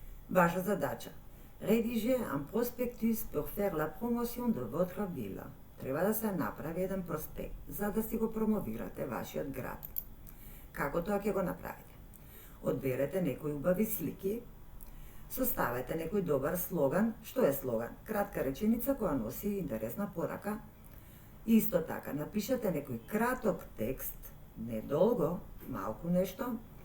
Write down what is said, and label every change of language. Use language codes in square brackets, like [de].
[mk] Ваша задача. [fr] Rédiger un prospectus pour faire la promotion de votre ville. [mk] Треба да се направи еден проспект за да си го промовирате вашиот град. Како тоа ќе го направите? Одберете некои убави слики, составете некој добар слоган. Што е слоган? Кратка реченица која носи интересна порака. И исто така, напишете некој краток текст, недолго, малку нешто.